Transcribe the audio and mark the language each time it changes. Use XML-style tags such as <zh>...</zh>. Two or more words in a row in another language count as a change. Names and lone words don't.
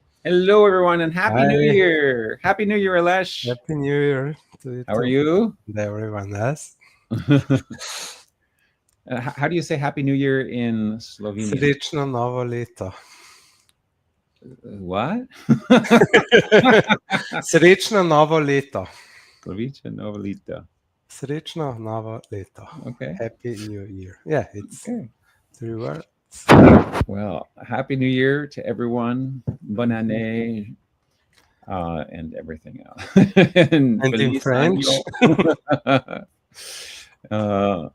<en>Hello, everyone, and Happy New Hi, Year. Happy New Year, Aleš. Happy New Year to you How are too, you? and everyone else. How do you say Happy New Year in Slovenian?</en> <sl>Srečno novo leto.</sl> <en>What?</en> <sl>Srečno novo leto. Slovice Novelita. Srečno novo leto.</sl> <en>Okay. Happy New Year. Yeah, it's Okay. 3 words. Well, Happy New Year to everyone.</en> <fr>Bonne année.</fr> <en>And everything else. And in Feliz French, anno.</en>